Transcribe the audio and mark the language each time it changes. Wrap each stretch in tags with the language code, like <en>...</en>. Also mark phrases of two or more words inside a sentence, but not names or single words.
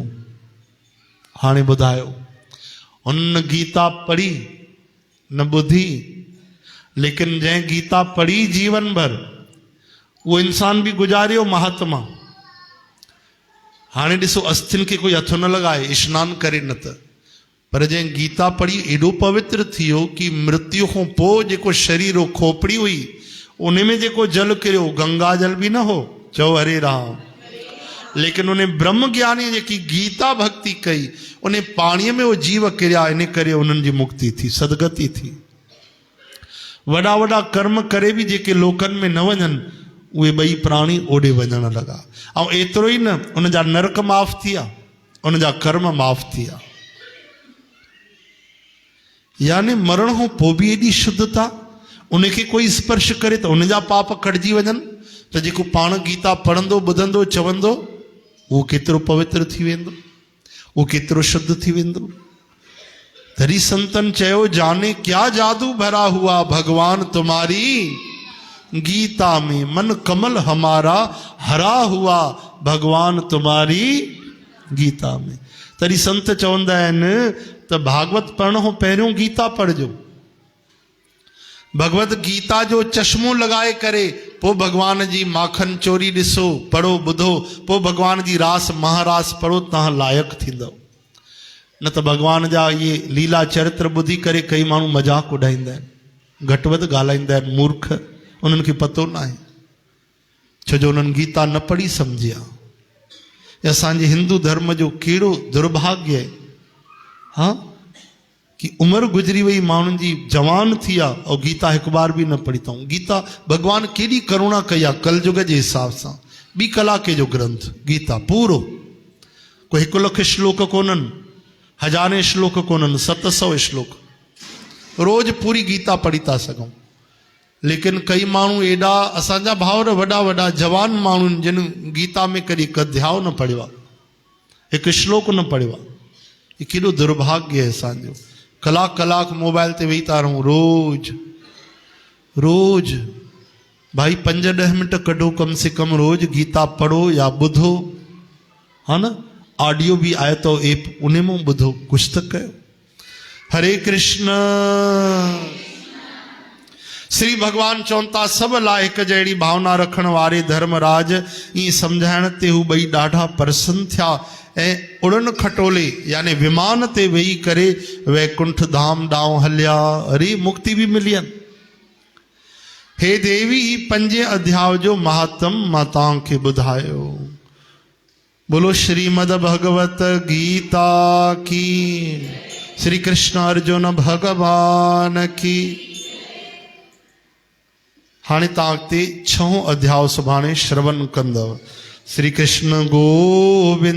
<sd>हाणे ॿुधायो, हुन गीता पढ़ी न ॿुधी, लेकिन जंहिं गीता पढ़ी जीवन भर, उहो इंसान बि गुज़ारियो महात्मा। हाणे ॾिसो, अस्थियुनि खे कोई हथु न लॻाए, स्नान करे न त, पर जंहिं गीता पढ़ी एॾो पवित्र थी वियो कि मृत्यु खां पोइ जेको शरीर हो, खोपड़ी हुई, उन में जेको जल किरियो गंगा जल बि न हो। चओ हरे राम। लेकिन उन ब्रह्म ज्ञानी जेकी गीता भक्ति कई, उन पाणीअ में वो जीव किरिया, इन करे उन्हनि जी मुक्ति थी, सदगति थी। वॾा वॾा कर्म करे बि जेके लोकनि में न वञनि, उहे ॿई प्राणी ओॾे वञण लॻा। ऐं एतिरो ई न, उन जा नरक माफ़ थिया, उन जा कर्म माफ़ थिया। यानी मरण खां पोइ बि एॾी शुद्धता, उनखे कोई स्पर्श करे त उन जा पाप कटिजी वञनि। त जेको पाण गीता पढ़ंदो, ॿुधंदो, चवंदो, उहो केतिरो पवित्र थी वेंदो। वो केतिरो शुद्ध थी वेंदो। तरी संतन चयो</sd> <hi>जाने क्या जादू भरा हुआ भगवान तुम्हारी गीता में, मन कमल हमारा हरा हुआ भगवान तुम्हारी गीता में।</hi> <sd>तरी संत चवंदा आहिनि त भागवत पढ़णो पहिरियों गीता पढ़जो, भगवत गीता जो चश्मो लगाए करे पोइ भगवान जी माखन चोरी ॾिसो, पढ़ो ॿुधो, पोइ भगवान जी रास महारास पढ़ो, तव्हां लाइक़ु थींदव। न त भगवान जा इहे लीला चरित्र ॿुधी करे कई माण्हू मज़ाक उॾाईंदा आहिनि, घटि वधि ॻाल्हाईंदा आहिनि, मूर्ख, उन्हनि खे पतो न आहे, छो जो उन्हनि गीता न पढ़ी सम्झी आहे। असांजे हिंदू धर्म जो कहिड़ो दुर्भाग्य आहे, हाँ, कि उम्र गुजरी वही माण्हुनि जी जवान थी आहे और गीता हिकु बार बि न पढ़ी अथऊं। गीता भगवान केॾी करुणा कई आहे, कलयुग जे हिसाब सां 2 कलाके जो ग्रंथ गीता पूरो, कोई 1 लख श्लोक कोन्हनि, 1000 श्लोक कोन्हनि, 700 श्लोक, रोज़ पूरी गीता पढ़ी था सघूं। लेकिन कई माण्हू एॾा असांजा भाउर वॾा वॾा जवान माण्हुनि जिन गीता में कॾहिं हिकु अध्याय न पढ़ियो आहे, हिकु श्लोक न पढ़ियो आहे। ये केॾो दुर्भाग्य आहे असांजो। कलाक कलाक मोबाइल ते वेही था रहूं, रोज रोज भाई 5-10 मिनट कढो</sd> <hi>कम से कम,</hi> <sd>रोज गीता पढ़ो या ॿुधो, हा न, ऑडियो</sd> <hi>भी आए तो</hi> <sd>एप उन में ॿुधो,</sd> <hi>कुछ तो</hi> <sd>कयो। हरे कृष्ण। श्री भगवान चवंता सब लाइ हिक जहिड़ी भावना रखण वारे धर्मराज ईअं सम्झाइण ते हू ॿई ॾाढा प्रसन्न थिया ऐं उड़न खटोले यानी विमान ते वेही करे वैकुंठ धाम ॾांहुं हलिया। अरे मुक्ति भी मिलियनि। हे देवी, ही 5 अध्याय जो महात्म मां तव्हांखे ॿुधायो।</sd> <hi>बोलो श्रीमद भगवत गीता की, श्री कृष्ण अर्जुन भगवान की।</hi> <sd>हाणे तव्हां अॻिते 6 अध्याय सुभाणे श्रवण कंदव। श्री कृष्ण गोविंद।</sd>